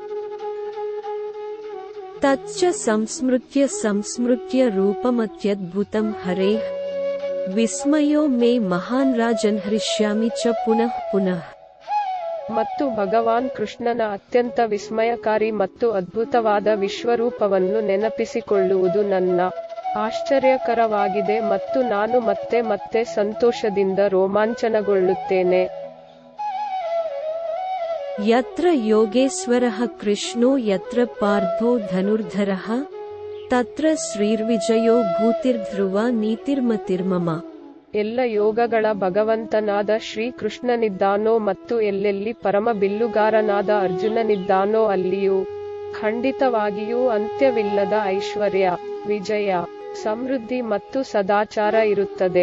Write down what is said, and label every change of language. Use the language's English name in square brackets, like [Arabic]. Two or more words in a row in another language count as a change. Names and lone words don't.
[Sanskrit] ತಚ್ಚ ಸಂಸ್ಮೃತ್ಯ ರೂಪಮತ್ಯದ್ಭುತಂ ಹರೇಃ ವಿಸ್ಮಯೋ ಮೇ ಮಹಾನ್ ರಾಜನ್ ಹೃಷ್ಯಾಮಿ ಚ ಪುನಃ ಪುನಃ. [Kannada] ಮತ್ತು ಭಗವಾನ್ ಕೃಷ್ಣನ ಅತ್ಯಂತ ವಿಸ್ಮಯಕಾರಿ ಮತ್ತು ಅದ್ಭುತವಾದ ವಿಶ್ವರೂಪವನ್ನು ನೆನಪಿಸಿಕೊಳ್ಳುವುದು ನನ್ನ ಆಶ್ಚರ್ಯಕರವಾಗಿದೆ ಮತ್ತು ನಾನು ಮತ್ತೆ ಮತ್ತೆ ಸಂತೋಷದಿಂದ ರೋಮಾಂಚನಗೊಳ್ಳುತ್ತೇನೆ. [Sanskrit] ಯತ್ರ ಯೋಗೇಶ್ವರಃ ಕೃಷ್ಣೋ ಯತ್ರ ಪಾರ್ಥೋ ಧನುರ್ಧರಃ ತತ್ರ ಶ್ರೀರ್ವಿಜಯೋ ಭೂತಿರ್ಧ್ರುವ ನೀತಿರ್ಮತಿರ್ಮಮ. [Kannada] ಎಲ್ಲ ಯೋಗಗಳ ಭಗವಂತನಾದ ಶ್ರೀಕೃಷ್ಣನಿದ್ದಾನೋ ಮತ್ತು ಎಲ್ಲೆಲ್ಲಿ ಪರಮ ಬಿಲ್ಲುಗಾರನಾದ ಅರ್ಜುನನಿದ್ದಾನೋ ಅಲ್ಲಿಯೂ ಖಂಡಿತವಾಗಿಯೂ ಅಂತ್ಯವಿಲ್ಲದ ಐಶ್ವರ್ಯ, ವಿಜಯ, ಸಮೃದ್ಧಿ ಮತ್ತು ಸದಾಚಾರ ಇರುತ್ತದೆ.